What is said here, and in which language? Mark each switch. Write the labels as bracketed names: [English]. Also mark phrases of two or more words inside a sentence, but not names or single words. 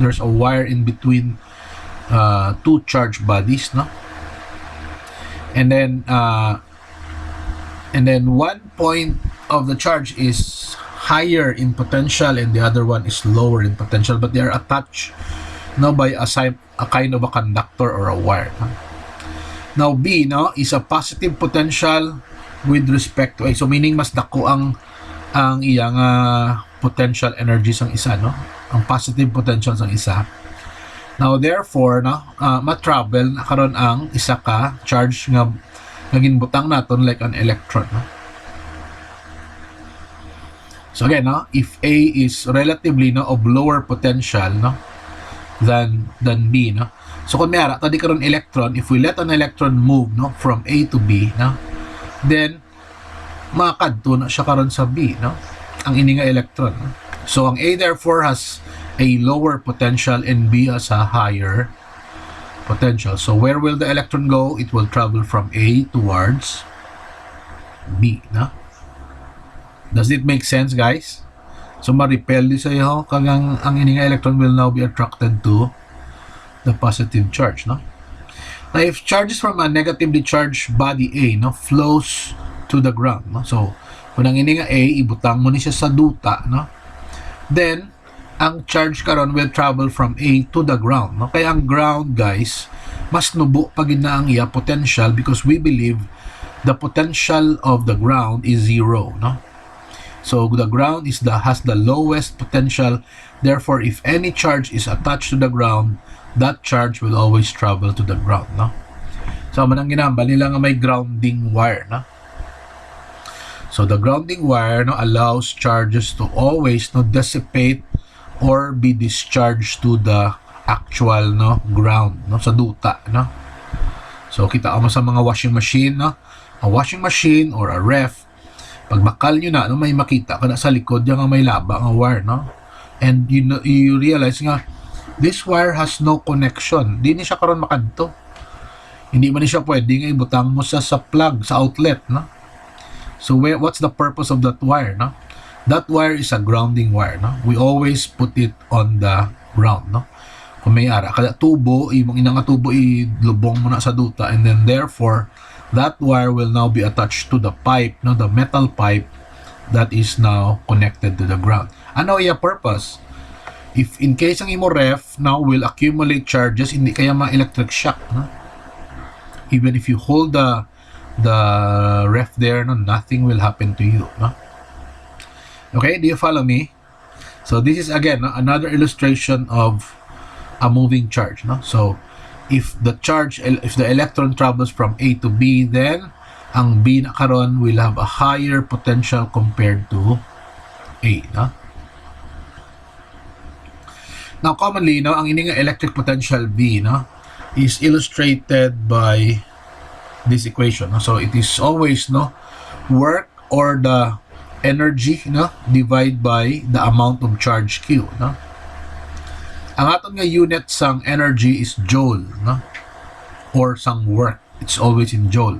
[English] There's a wire in between 2 charged bodies, no, and then one point of the charge is higher in potential and the other one is lower in potential, but they are attached, no, by a kind of a conductor or a wire. No? Now B, no, is a positive potential with respect to A. So meaning [Hiligaynon] mas dako ang iyang [English] potential energy [Hiligaynon] sang isa, no, ang [English] positive potential [Hiligaynon] sang isa. [English] Now therefore, [Hiligaynon] no, ma-travel na karon ang isa ka charge nga ginbutang naton [English] like an electron. [Hiligaynon] No? [English] So again, no, if A is relatively, no, of lower potential, no, than B, no. [Hiligaynon] So kung may ara tadi karon electron, [English] if we let an electron move, [Hiligaynon] no, [English] from A to B, [Hiligaynon] no, then makadto na siya karon sa B, no, ang ini nga electron. No? [English] So ang A therefore has a lower potential and B has a higher potential. So where will the electron go? It will travel from A towards B, no? Does it make sense, guys? So [Hiligaynon] ma-repel di sa'yo kag ang ini nga [English] electron will now be attracted to the positive charge, no? Now if charges from a negatively charged body A, no, flows to the ground, no? [Hiligaynon] So kung ang ini nga A ibutang mo ni siya sa duta, no, then ang charge karon [English] will travel from A to the ground, [Hiligaynon] no? Kaya ang ground, guys, mas nubo pag na ang iya potential [English] because we believe the potential of the ground is 0, [Hiligaynon] no? [English] So the ground has the lowest potential. Therefore, if any charge is attached to the ground, that charge will always travel to the ground, no? [Hiligaynon] So manang ginambal nila nga may [English] grounding wire, [Hiligaynon] no? [English] So the grounding wire, no, allows charges to always, no, dissipate or be discharged to the actual, no, ground, [Hiligaynon] no, sa duta, no. So kita mo sa mga [English] washing machine, [Hiligaynon] no, [English] a washing machine or a ref, [Hiligaynon] pag bakal nyo na, no, may makita ka na sa likod yung may laba ang wire, no, [English] and you realize [Hiligaynon] nga [English] this wire has no connection, [Hiligaynon] di ni siya karon makadto, hindi man ni siya pwede nga ibutang mo sa plug, sa outlet, no. [English] So what's the purpose of that wire, no? That wire is a grounding wire, no? We always put it on the ground, no? [Hiligaynon] Kung may ara kada tubo, imong inang tubo ilubong mo na sa duta, [English] and then therefore that wire will now be attached to the pipe, no, the metal pipe that is now connected to the ground. [Hiligaynon] Ano iya [English] purpose? If in case [Hiligaynon] ang imo [English] ref now will accumulate charges, [Hiligaynon] hindi kaya ma-electric shock, no? [English] Even if you hold the ref there, no, nothing will happen to you, no? Okay, do you follow me? So this is again, no, another illustration of a moving charge, no? So if the electron travels from A to B, then [Hiligaynon] ang B na karon [English] will have a higher potential compared to A, no? Now commonly, no, [Hiligaynon] ang ini nga [English] electric potential B, no, is illustrated by this equation, no? So it is always, no, work or the energy, no, divide by the amount of charge Q, no? [Hiligaynon] Ang aton nga [English] unit sang energy is joule, no, or sang work, it's always in joule.